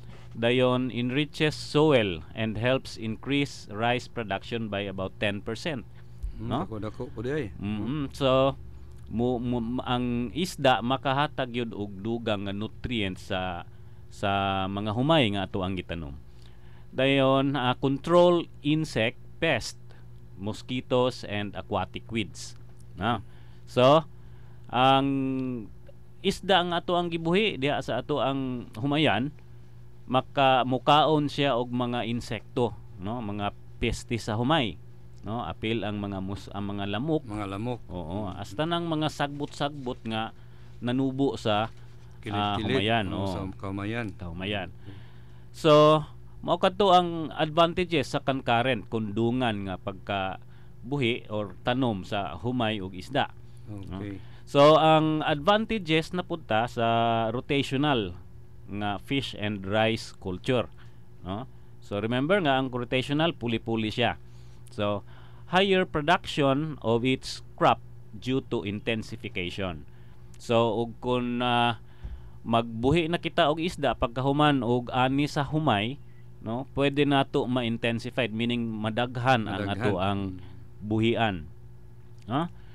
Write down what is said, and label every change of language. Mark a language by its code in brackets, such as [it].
[en] Dayon enriches soil and helps increase rice production by about 10%. No? [ceb] Dako-dako po di ay. So ang isda makahatag yun og dugang nga nutrients sa mga humay nga ato ang gitanom. [en] Dayon control insect pest, mosquitoes and aquatic weeds. No? [ceb] So ang isda nga ato ang gibuhi diha sa ato ang humayan mukaon siya og mga insekto, no, mga peste sa humay, no, apil ang mga ang mga lamok. Mga lamok. Oo, hasta nang mga sagbot-sagbot nga nanubo sa Kilit-kilit. Sa kamayan. humayan. So mao kadto ang advantages sa concurrent kundungan nga pagka buhi or tanom sa humay ug isda. Okay. So ang advantages na punta sa rotational nga [en] fish and rice culture, [ceb] no? So remember nga ang rotational puli-puli siya. [en] So higher production of its crop due to intensification. [ceb] So ug kun magbuhi na kita og isda pagkahuman og ani sa humay, no, pwede nato ma-intensified, meaning madaghan ang ato ang buhian, no?